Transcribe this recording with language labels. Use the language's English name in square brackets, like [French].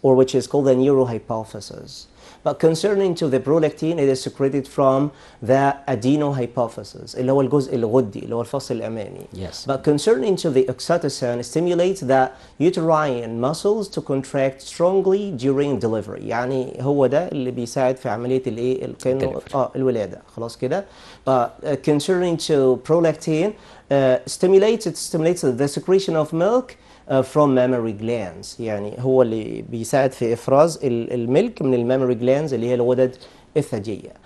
[English] Or which is called the neurohypophysis. But concerning to the prolactin, it is secreted from the adenohypophysis [Arabic] اللي هو الجزء الغدي اللي هو الفص الأمامي. [English] Yes. But concerning to the oxytocin, stimulates the uterine muscles to contract strongly during delivery. [Arabic] يعني هو ده اللي بيساعد في عملية الايه كأنه الولادة. خلاص كده. [English] But concerning to prolactin, stimulates the secretion of milk from mammary glands. [Arabic] يعني هو اللي بيساعد في إفراز الملك من المامري glands اللي هي الغدد الثديية.